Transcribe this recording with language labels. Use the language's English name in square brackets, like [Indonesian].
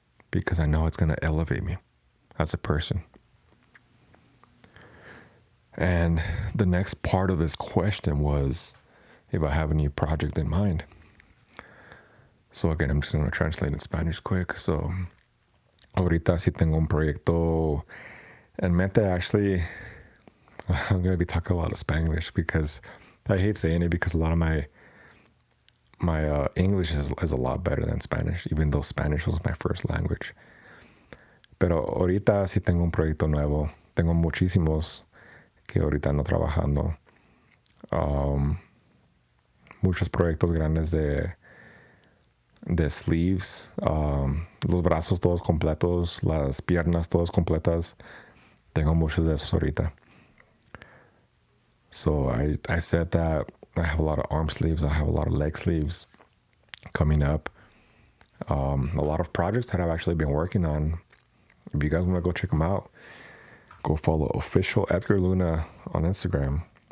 [English] Because I know it's going to elevate me as a person. And the next part of this question was if I have a new project in mind. So again, I'm just going to translate in Spanish quick. [Spanish] So, ahorita sí tengo un proyecto en mente. [English] Actually, I'm going to be talking a lot of Spanglish because I hate saying it, because a lot of my English is a lot better than Spanish, even though Spanish was my first language. [Spanish] Pero ahorita sí tengo un proyecto nuevo. Tengo muchísimos que ahorita ando trabajando. Muchos proyectos grandes de sleeves, los brazos todos completos, las piernas todas completas. Tengo muchos de esos ahorita. [English] So I said that I have a lot of arm sleeves, I have a lot of leg sleeves coming up. A lot of projects that I've actually been working on. If you guys want to go check them out, go follow official Edgar Luna on Instagram.